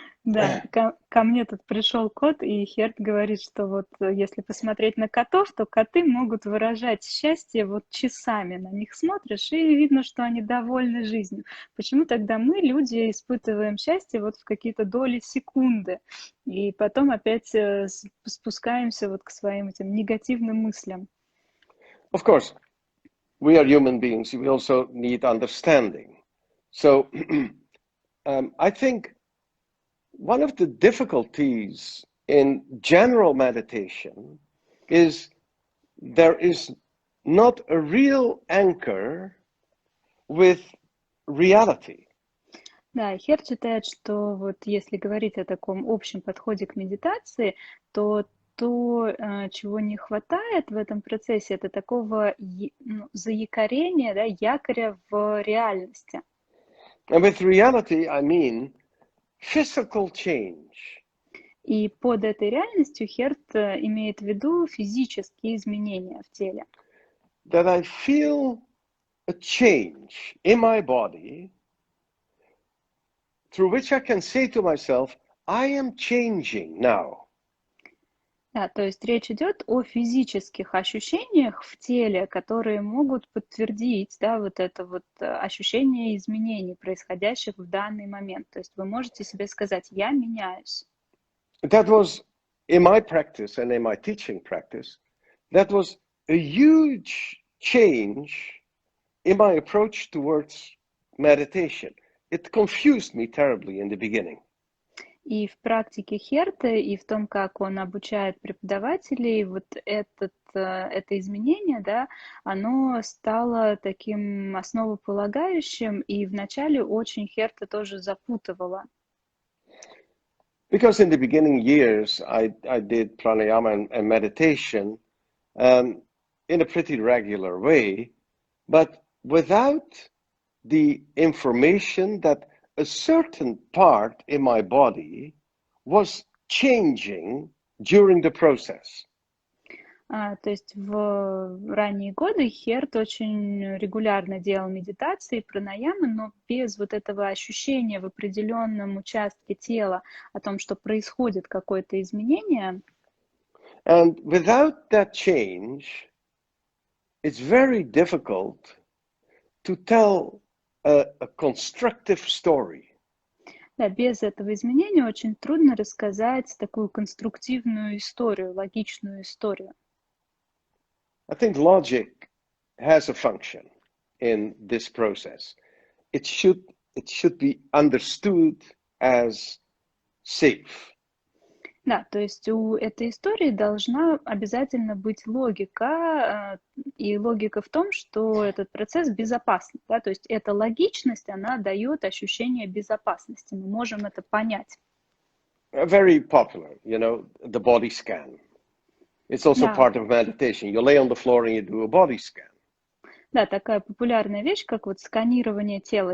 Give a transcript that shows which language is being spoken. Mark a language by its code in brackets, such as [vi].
[ru] Да, ко мне тут пришел кот, и Херт говорит, что вот если посмотреть на котов, то коты могут выражать счастье вот часами. На них смотришь, и видно, что они довольны жизнью. Почему тогда мы, люди, испытываем счастье вот в какие-то доли секунды, и потом опять спускаемся вот к своим этим негативным мыслям? [en] Of course, we are human beings. We also need understanding. So I think one of the difficulties in general meditation is there is not a real anchor with reality. [ru] Да, Херт считает, что вот если говорить о таком общем подходе к медитации, то чего не хватает в этом процессе, это такого заякорения, да, якоря в реальности. [en] And with reality, I mean physical change. [ru] И под этой реальностью Херт имеет в виду физические изменения в теле. [en] That I feel a change in my body through which I can say to myself, I am changing now. [ru] Да, то есть речь идет о физических ощущениях в теле, которые могут подтвердить, да, вот это вот ощущение изменений, происходящих в данный момент. То есть вы можете себе сказать: «Я меняюсь». [en] That was in my practice and in my teaching practice, that was a huge change in my approach towards meditation. It confused me terribly in the beginning. [ru] И в практике Херта, и в том, как он обучает преподавателей, вот это изменение, да, оно стало таким основополагающим, и вначале очень Херта тоже запутывало. [en] Because in the beginning years, I did pranayama and meditation in a pretty regular way, but without the information that a certain part in my body was changing during the process. [ru] То есть в ранние годы Херт очень регулярно делал медитации, пранаямы, но без вот этого ощущения в определенном участке тела о том, что происходит какое-то изменение. [en] And without that change, it's very difficult to tell a constructive story. [ru] Да, без этого изменения очень трудно рассказать такую конструктивную историю, логичную историю. [en] I think logic has a function in this process. It should be understood as safe. [ru] Да, то есть у этой истории должна обязательно быть логика, и логика в том, что этот процесс безопасный, да, то есть эта логичность, она дает ощущение безопасности, мы можем это понять. [en] Very popular, the body scan. It's also [ru] Да, [en] part of meditation. You lay on the floor and you do a body scan. [ru] да, такая популярная вещь, как вот сканирование тела.